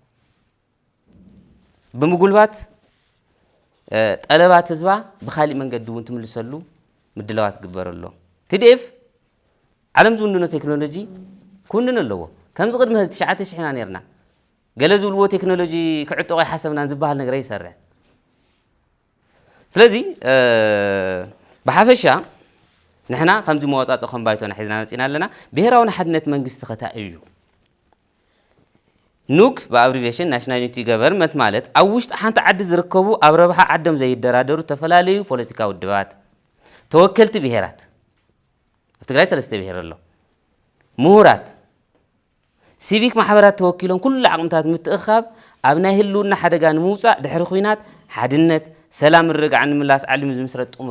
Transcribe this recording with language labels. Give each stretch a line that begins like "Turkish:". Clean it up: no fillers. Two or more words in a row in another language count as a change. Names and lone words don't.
Tigrinya: ብምጉልባት ጠለባት ህዝባ ብኻሊእ መንገዲ እውን ትምልሰሉ ምድላዋት ግበረሎ TDF ዓለም ዝውንኖ ቴክኖሎጂ ኩንን ኣለዎ ከምዚ ቅድሚ 9000 ኢና ነርና ገለ ዝብልዎ ቴክኖሎጂ ክዕጥቆ ይሓሰብናን ዝበሃል ነገር ይሰርሕ ስለዚ ብሓፈሻ ንሕና ከምዚ መወፃፅኦ ከም ባይቶና ሒዝና መፂና ኣለና ብሄራዊ ሓድነት መንግስቲ ኸታ እዩ ኑግ በአብሪቬሽን
English: national unity government
Tigrinya: ማለት ኣብ ውሽጢ ሓንቲ ዓዲ ዝርከቡ ኣብ ረብሓ ዓዶም ዘይደራደሩ ተፈላለዩ ፖለቲካዊ ውድባት ተወከልቲ ብሄራት ኣብ ትግራይ 3 ብሄር ኣሎ ምሁራት ሲቪክ ማሕበራት ተወኪሎም ኩሉ ዓቕምታት ምትእኻብ ኣብ ናይ ህልውና ሓደጋ ንምውፃእ ድሕሪ ኩናት ሓድነት ሰላም ርግዓን ንምላስ ዓሊሙ ዝምስረት ጥሙር